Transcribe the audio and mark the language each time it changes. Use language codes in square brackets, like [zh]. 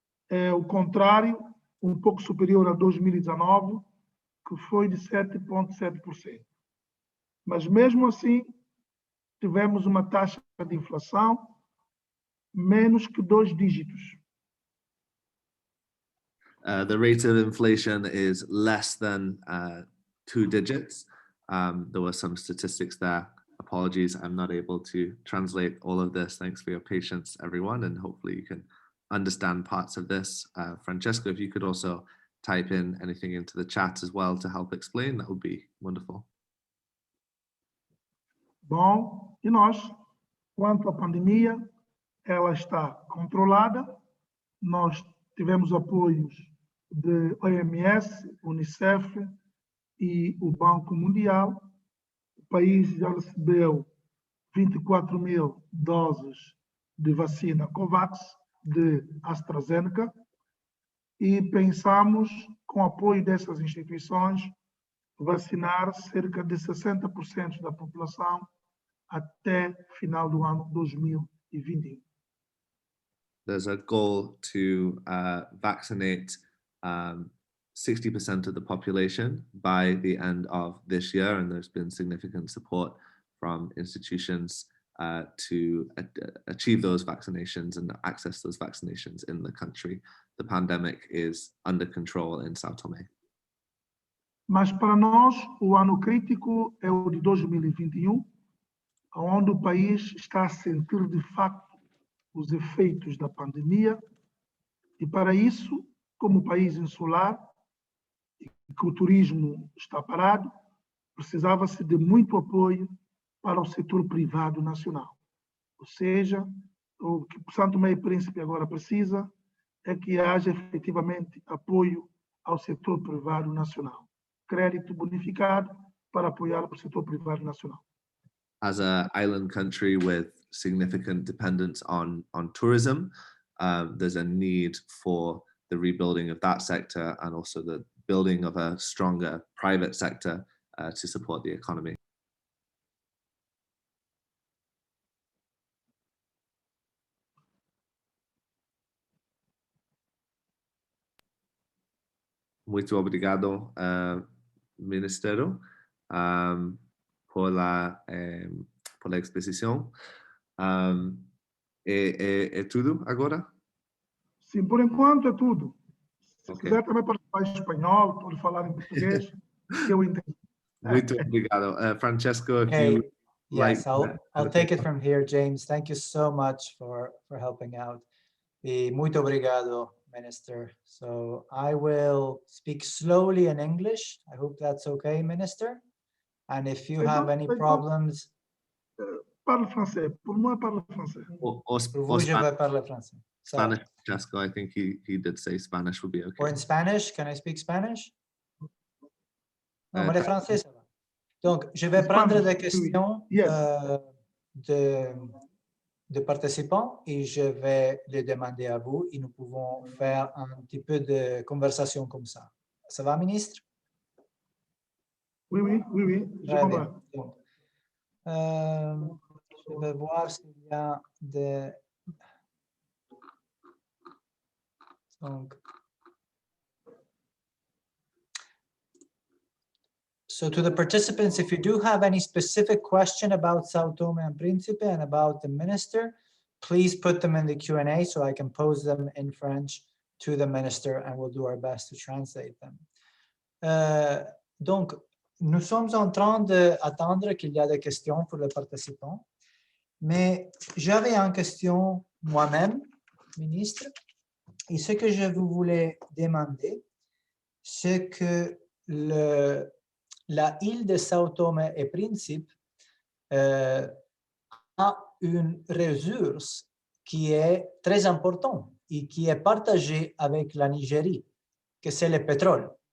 [pt] É o contrário, pouco superior a 2019, que foi de 7,7%. Mas mesmo assim, tivemos uma taxa de inflação menos que 2 dígitos. [en] The rate of inflation is less than 2 digits. There were some statistics there. Apologies, I'm not able to translate all of this. Thanks for your patience, everyone, and hopefully you can understand parts of this. Francesco, if you could also type in anything into the chat as well to help explain, that would be wonderful. [pt] Bom, e nós, quanto à pandemia, ela está controlada. Nós tivemos apoios de OMS, Unicef e o Banco Mundial. O país já recebeu 24 mil doses de vacina COVAX de AstraZeneca e pensamos, com o apoio dessas instituições, vacinar cerca de 60% da população até final do ano 2021. [en] There's a goal to vaccinate 60% of the population by the end of this year, and there's been significant support from institutions to achieve those vaccinations and access those vaccinations in the country. The pandemic is under control in Sao Tomé. [pt] Mas para nós, o ano crítico é o de 2021, onde o país está a sentir de facto os efeitos da pandemia, e para isso, como país insular, e que o turismo está parado, precisava-se de muito apoio para o setor privado nacional. Ou seja, o que São Tomé e Príncipe agora precisa é que haja efetivamente apoio ao setor privado nacional. Crédito bonificado para apoiar o setor privado nacional. [en] As an island country with significant dependence on tourism, there's a need for the rebuilding of that sector and also the building of a stronger private sector to support the economy. [pt] Muito obrigado, Ministério, por la exposição. É tudo agora? Sim, por enquanto é tudo. Se [en] Okay. [pt] quiser também pode falar em espanhol, pode falar em português, que eu entendo. Muito obrigado. Francesco, [en] if Okay. you Yes, like, I'll take it from here, James. Thank you so much for helping out. [pt] E muito obrigado, Minister. [en] So I will speak slowly in English. I hope that's okay, Minister. And if you have any problems... [fr] Parle français. Pour moi, parle français. Pour vous, je vais parler français. [en] Spanish, Francesco, I think he did say Spanish would be okay. Or in Spanish, can I speak Spanish? [fr] Non, mais le français, ça va. Donc, je vais prendre des questions de participants et je vais les demander à vous et nous pouvons faire un petit peu de conversation comme ça. Ça va, ministre? Oui. Je comprends. Donc, je vais voir s'il y a des... Donc, [en] so to the participants, if you do have any specific question about Sao Tomé and Príncipe and about the minister, please put them in the Q&A so I can pose them in French to the minister and we'll do our best to translate them. [fr] Donc, nous sommes en train d'attendre qu'il y a des questions pour les participants, mais j'avais une question moi-même, ministre, et ce que je vous voulais demander, c'est que la île de Sao Tomé et Príncipe a une ressource qui est très importante et qui est partagée avec la Nigérie, que c'est le pétrole.